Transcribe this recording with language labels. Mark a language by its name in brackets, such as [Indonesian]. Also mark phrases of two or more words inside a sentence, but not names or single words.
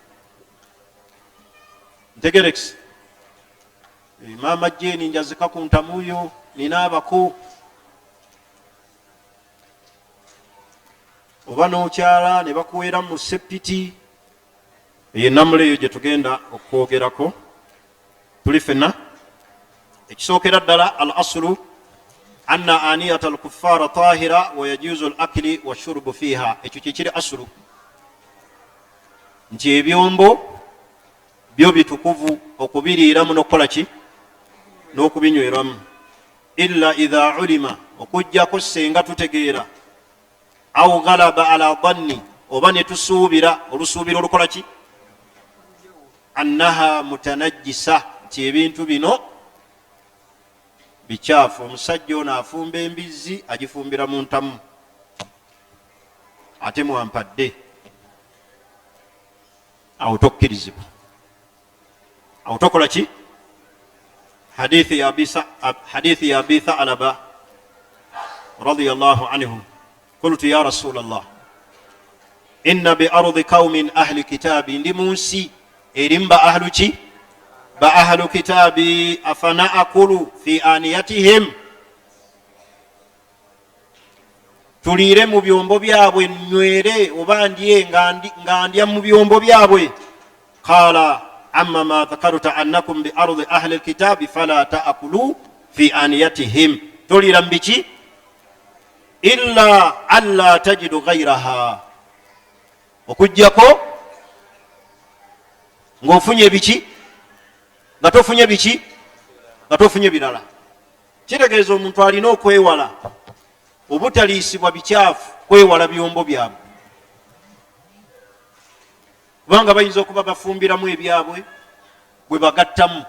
[Ganda] Ntegerekisi maama Jeni njazika ku ntamuyo ninaabako, oba n'okyala ne bakuweera mu sepiti. Eyo enamula eyo gye tugenda okwogerako tuli fenna. Ekisookera ddala [Arabic] الأصل أن آنية الكفار طاهرة ويجوز الأكل والشرب فيها. [Ganda] Ekyo kikiri aslu, nti ebyombo byo bitukuvu okubiriiramu n'okukola ki, n'okubinywerwamu. [Arabic] إلا إذا علم, [Ganda] okujjako senga tutegeera, [Arabic] أو غلب على الظن, [Ganda] oba ne tusuubira olusuubiro olukola ki, [Arabic] أنها متنجسة, [Ganda] nti ebintu bino bikyafu. Omusajja ono afumba embizzi agifumbira mu ntamu, ate mwampadde, awo tokkirizibwa, awo tokola ki. [Arabic] حديث أبي ثعلبة رضي الله عنه قلت يا رسول الله إنا بأرض قوم أهل كتاب, [Ganda] ndi munsi erimu ba ahlu ki, ba [Arabic] أهل كتاب, أفنأكل في آنيتهم, [Ganda] tuliire mu byombo byabwe, nywere oba ndye nga ndya mu byombo byabwe. [Arabic] قال أما ما ذكرت أنكم بأرض أهل الكتاب فلا تأكلوا في آنيتهم, [Ganda] toliira mbiki [Arabic] إلا ألا تجدوا غيرها, [Ganda] okujjako ng'ofunye biki, nga tofunye biki, nga tofunye birala. Kitegeeza omuntu alina okwewala obutaliisibwa bikyafu, kwewala byombo byabwe, kubanga bayinza okuba bafumbiramu ebyabwe bwe bagattamu.